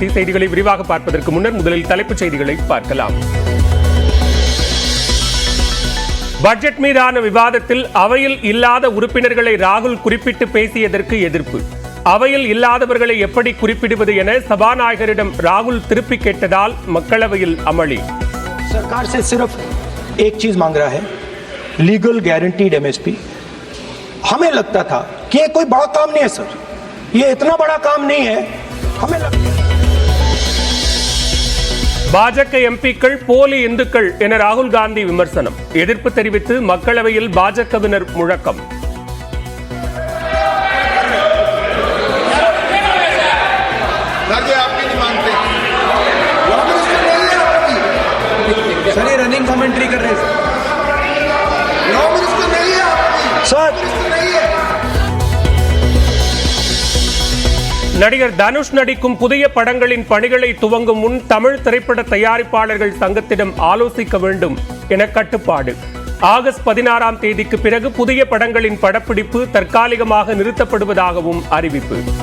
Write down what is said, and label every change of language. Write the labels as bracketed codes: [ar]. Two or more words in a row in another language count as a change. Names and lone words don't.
[ta] செய்திகளை விரிவாக பார்ப்பதற்கு முன்னர் முதலில் தலைப்புச் செய்திகளை பார்க்கலாம். பட்ஜெட் மீதான விவாதத்தில் அவையில் இல்லாத உறுப்பினர்களை ராகுல் குறிப்பிட்டு பேசியதற்கு எதிர்ப்பு. அவையில் இல்லாதவர்களை எப்படி குறிப்பிடுவது என சபாநாயகரிடம் ராகுல் திருப்பி கேட்டதால் மக்களவையில் அமளி. [hi] सरकार से सिर्फ एक चीज मांग रहा है, [en] legal guaranteed MSP. [hi] हमें लगता था कि ये कोई बड़ा काम नहीं है सर, ये इतना बड़ा काम नहीं है. हमें [ta] பாஜக எம்பிக்கள் போலி இந்துக்கள் என ராகுல் காந்தி விமர்சனம். எதிர்ப்பு தெரிவித்து மக்களவையில் பாஜகவினர் முழக்கம். [hi] सर ये [en] running commentary [hi] कर रहे हैं सर. [ta] நடிகர் தனுஷ் நடிக்கும் புதிய படங்களின் பணிகளை துவங்கும் முன் தமிழ் திரைப்பட தயாரிப்பாளர்கள் சங்கத்திடம் ஆலோசிக்க வேண்டும் என கட்டுப்பாடு. ஆகஸ்ட் 16ஆம் தேதிக்கு பிறகு புதிய படங்களின் படப்பிடிப்பு தற்காலிகமாக நிறுத்தப்படுவதாகவும் அறிவிப்பு.